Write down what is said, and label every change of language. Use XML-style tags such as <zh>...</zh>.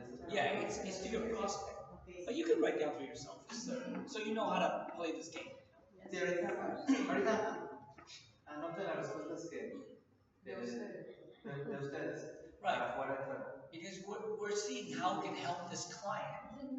<en>Yeah, it's to your prospect. But you can write down for yourself, so you know how to play this game.</en> <es>Sí, ahorita anoten las respuestas de ustedes.</es> <en>Right.</en> <es>Para fuera de fuera.</es> <en>Because we're seeing how we can help this client</en>